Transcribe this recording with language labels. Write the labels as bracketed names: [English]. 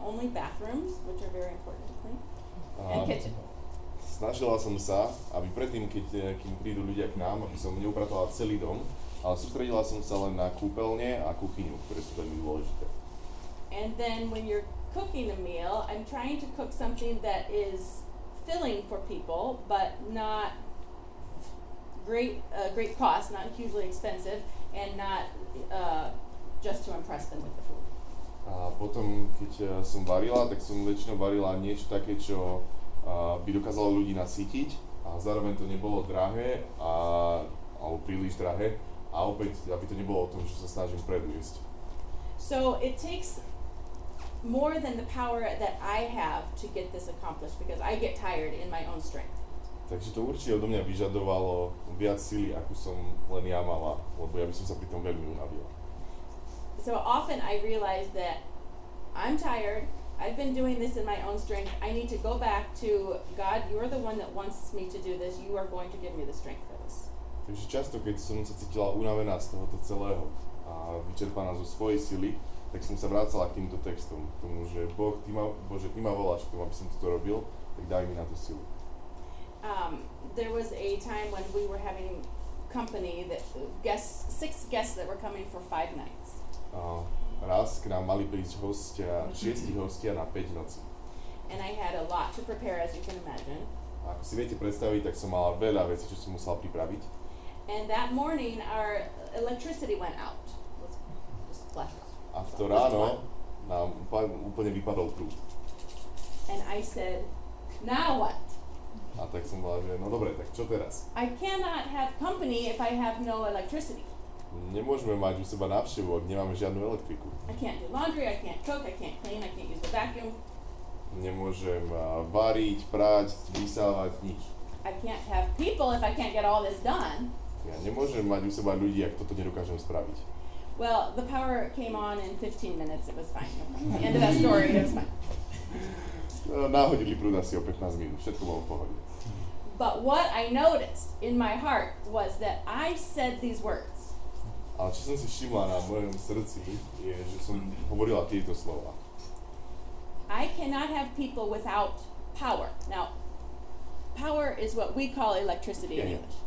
[English] Only bathrooms, which are very important to clean, and kitchen. [Slovak] Snažila som sa, aby predtým, kým prídu ľudia k nám, aby som neupratovala celý dom, ale sústredila som sa len na kúpeľne a kuchyňu, ktoré sú veľmi dôležité. [English] And then when you're cooking a meal, I'm trying to cook something that is filling for people, but not great cost, not hugely expensive, and not just to impress them with the food. [Slovak] A potom, keď som varila, tak som väčšinou varila niečo také, čo by dokázalo ľudí nasýtiť a zároveň to nebolo drahé alebo príliš drahé a opäť, aby to nebolo o tom, že sa snažím predviesť. [English] So it takes more than the power that I have to get this accomplished because I get tired in my own strength. [Slovak] Takže to určite odo mňa vyžadovalo viac sily, ako som len ja mala, lebo ja by som sa pri tom veľmi unavila. [English] So often I realize that I'm tired, I've been doing this in my own strength, I need to go back to God, you're the one that wants me to do this, you are going to give me the strength for this. [Slovak] Takže často, keď som sa cítila unavená z tohoto celého a vyčerpaná zo svojej sily, tak som sa vracala k týmto textom, k tomu, že Bože, Ty ma voláš k tomu, aby som toto robil, tak daj mi na to silu. [English] There was a time when we were having company that 6 guests that were coming for 5 nights. [Slovak] Raz k nám mali prísť 6 hostia na 5 nocí. [English] And I had a lot to prepare, as you can imagine. [Slovak] A ako si viete predstaviť, tak som mala veľa vecí, čo som musela pripraviť. [English] And that morning our electricity went out. Let's just flash it off. [Slovak] A v to ráno nám úplne vypadol prúd. [English] And I said, now what? [Slovak] A tak som bola, že no dobre, tak čo teraz? [English] I cannot have company if I have no electricity. [Slovak] Nemôžeme mať u seba návštevu, ak nemáme žiadnu elektriku. [English] I can't do laundry, I can't cook, I can't clean, I can't use the vacuum. [Slovak] Nemôžem variť, prať, vysávať, nič. [English] I can't have people if I can't get all this done. [Slovak] Ja nemôžem mať u seba ľudí, ak toto nedokážem spraviť. [English] Well, the power came on in 15 minutes, it was fine. At the end of that story, it was fine. [Slovak] Náhodili prúd asi o 15 minút, všetko bolo v pohode. [English] But what I noticed in my heart was that I said these words. [Slovak] Ale čo som si všimla na mojom srdci, je, že som hovorila tieto slova. [English] I cannot have people without power. Now, power is what we call electricity in English.